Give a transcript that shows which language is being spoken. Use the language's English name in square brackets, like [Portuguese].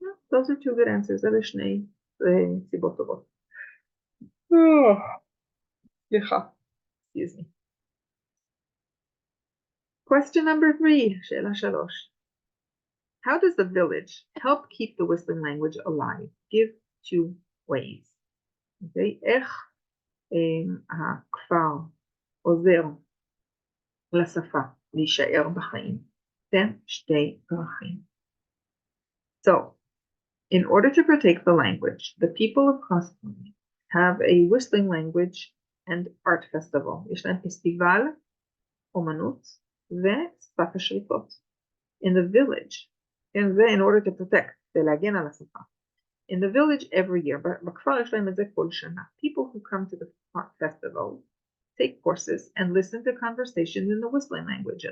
[English] Those are two good answers. [Hebrew] אלה שני סיבות טובות. סליחה. [English] Excuse me. Question number 3, [Hebrew] שאלה 3. [English] How does the village help keep the whistling language alive? Give 2 ways. Okay? [Hebrew] איך הכפר עוזר לשפה להישאר בחיים? כן? 2 דרכים. [English] So, in order to protect the language, the people of Koskoy have a whistling language and art festival. [Hebrew] יש להם פסטיבל אומנות ושפת השריקות. [English] In the village, and in order to protect, [Hebrew] להגן על השפה. [English] in the village every year. [Hebrew] בכפר יש להם את זה כל שנה. [English] People who come to the festival take courses and listen to conversations in the whistling language.